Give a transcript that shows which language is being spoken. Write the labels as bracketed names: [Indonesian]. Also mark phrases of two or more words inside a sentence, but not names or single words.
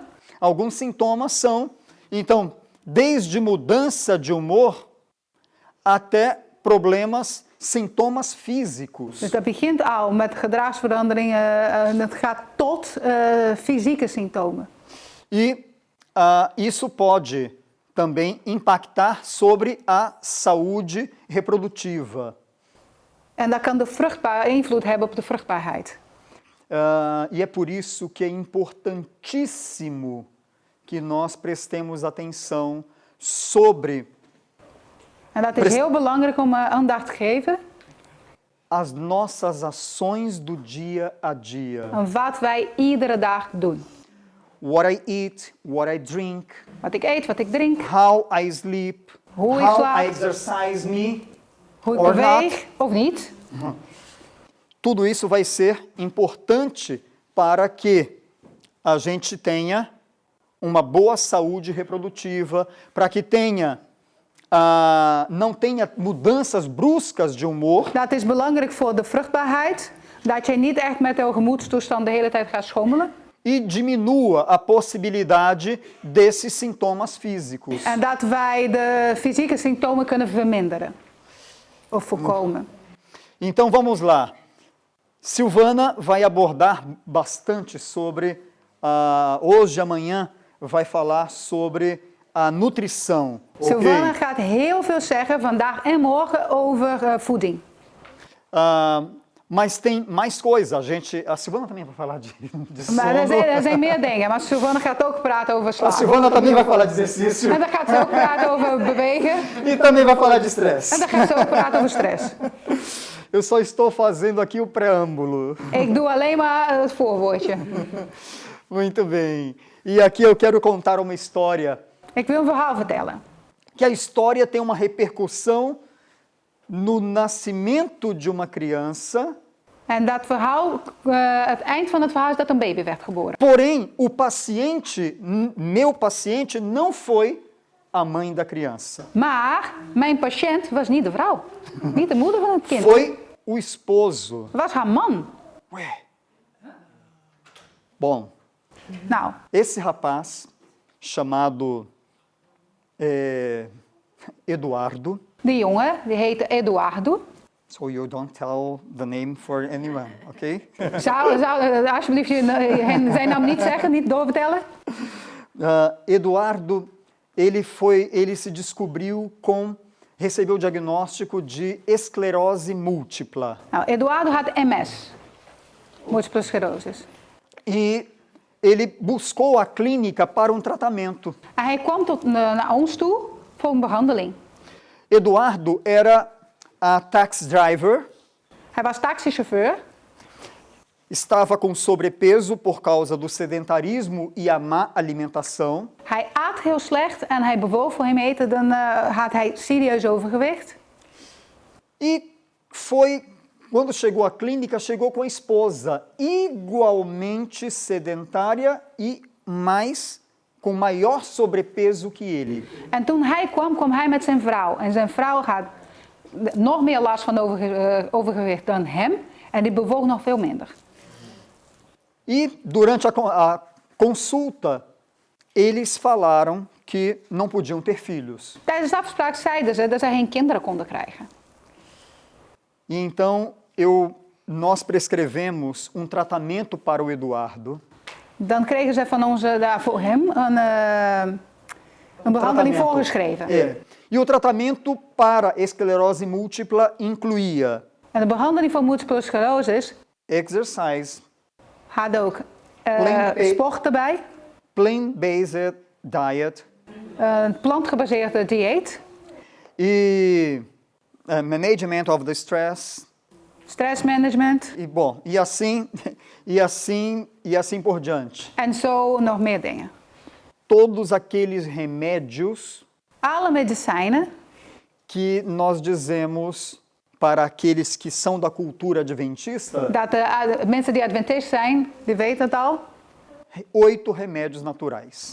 [Portuguese] alguns sintomas são, então, desde mudança de humor até problemas, sintomas físicos. [Dutch] Dus dat begint al met gedragsveranderingen en het gaat tot fysieke symptomen. [Portuguese] E isso pode também impactar sobre a saúde reprodutiva. [Dutch] En dat kan invloed hebben op de vruchtbaarheid. [Portuguese] E é por isso que é importantíssimo que nós prestemos atenção sobre [Dutch] En dat is heel belangrijk om aandacht te geven [Portuguese] as nossas ações do dia a dia. [Dutch] aan wat wij iedere dag doen. [English] What I eat, what I drink, [Dutch] Wat ik eet, wat ik drink, [English] how I sleep, [Dutch] Hoe ik [English] how [Dutch] slaap. [English] I exercise me. [Dutch] hoe ik [English] Or [Dutch] beweeg of niet. [Portuguese] Tudo isso vai ser importante para que a gente tenha uma boa saúde reprodutiva, para que não tenha mudanças bruscas de humor. [Dutch] Dat is belangrijk voor de vruchtbaarheid. Dat je niet echt met jouw gemoedstoestand de hele tijd gaat schommelen. [Portuguese] E diminua a possibilidade desses sintomas físicos. [Dutch] En dat wij de fysieke symptomen kunnen verminderen. Of voorkomen. [Portuguese] Então vamos lá. Silvana vai abordar bastante sobre, hoje e amanhã, vai falar sobre a nutrição. Sylvana gaat heel veel zeggen vandaag en morgen over voeding. Mas tem mais coisa. A Silvana também vai falar de sono. [Dutch] Maar er zijn meer dingen. Maar Silvana gaat ook praten over [Portuguese] A [Dutch] slaap. [Portuguese] Silvana também vai falar de exercício. [Dutch] En dan gaat ze ook praten over bewegen. [Portuguese] E também vai falar de [Dutch] En [Portuguese] estresse. [Dutch] dan gaat ze ook praten over stress. [Portuguese] Eu só estou fazendo aqui o preâmbulo. [Dutch] Ik doe alleen maar het voorwoordje. [Portuguese] Muito bem. E aqui eu quero contar uma história. [Dutch] Ik wil een verhaal vertellen. [Portuguese] Que a história tem uma repercussão no nascimento de uma criança. [Dutch] En dat verhaal, het eind van het verhaal is dat een baby werd geboren. [Portuguese] Porém, o paciente, meu paciente, não foi a mãe da criança. [Dutch] Maar mijn patiënt was niet de vrouw. Niet de moeder van het kind. [Portuguese] Foi o esposo. [Dutch] Het was haar man. [Portuguese] Ué. Bom, [Dutch] Nou, [Portuguese] esse rapaz, chamado Eduardo, [Dutch] die jongen, die heette Eduardo. [English] so you don't tell the name for anyone, ok? [Dutch] Zou alsjeblieft zijn naam niet zeggen, niet doorvertellen? [Portuguese] Eduardo, ele se descobriu recebeu o diagnóstico de esclerose múltipla. [Dutch] Nou, Eduardo had MS, múltiple sclerose. [Portuguese] E ele buscou a clínica para um tratamento. [Dutch] En hij kwam naar ons toe voor een behandeling. [English] Eduardo era a taxi driver, [Dutch] Hij was taxichauffeur. [Portuguese] estava com sobrepeso por causa do sedentarismo e a má alimentação. [Dutch] Hij at heel slecht en hij bewoog voor hem eten, dan had hij serieus overgewicht. [Portuguese] E quando chegou à clínica, chegou com a esposa igualmente sedentária e com maior sobrepeso que ele. [Dutch] En toen hij kwam, kwam hij met zijn vrouw. En zijn vrouw had nog meer last van overgewicht dan hem. En die bewoog nog veel minder. [Portuguese] E durante a consulta, eles falaram que não podiam ter filhos. [Dutch] Tijdens de afspraak zeiden ze dat zij geen kinderen konden krijgen. [Portuguese] E então nós prescrevemos um tratamento para o Eduardo. [Dutch] Dan kregen ze van ons voor hem een behandeling voorgeschreven. [Portuguese] E o tratamento para esclerose múltipla incluía [Dutch] En de behandeling van [English] multiple sclerosis exercise, [Dutch] had ook [English] Plant- [Dutch] sport erbij, [English] plant-based diet [Dutch] een plantgebaseerde dieet, [English] e management of the stress [Dutch] stressmanagement [Portuguese] e bom, e assim por diante. [Dutch] en zo nog meer dingen. [Portuguese] Todos aqueles remédios [Dutch] Alle medicijnen [Portuguese] que nós dizemos para aqueles que são da cultura adventista, [Dutch] dat de mensen die adventist zijn, die weten het al. [Portuguese] 8 remédios naturais.